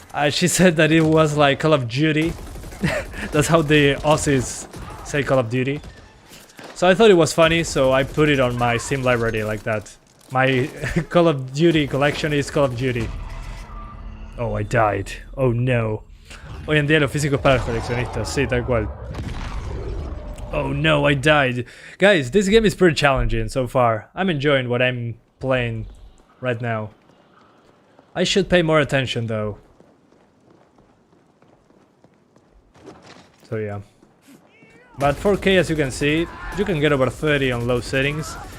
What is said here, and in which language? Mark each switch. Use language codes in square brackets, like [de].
[en] She said that it was like Call of Duty. That's how the Aussies say Call of Duty. So I thought it was funny, so I put it on my Steam library like that. My Call of Duty collection is Call of Duty. Oh, I died. Oh no. [es] Hoy en día lo físico es para los coleccionistas, sí, tal cual. [en] Oh no, I died. Guys, this game is pretty challenging so far. I'm enjoying what I'm playing right now. I should pay more attention though. So yeah. But 4K, as you can see, you can get over 30 on low settings.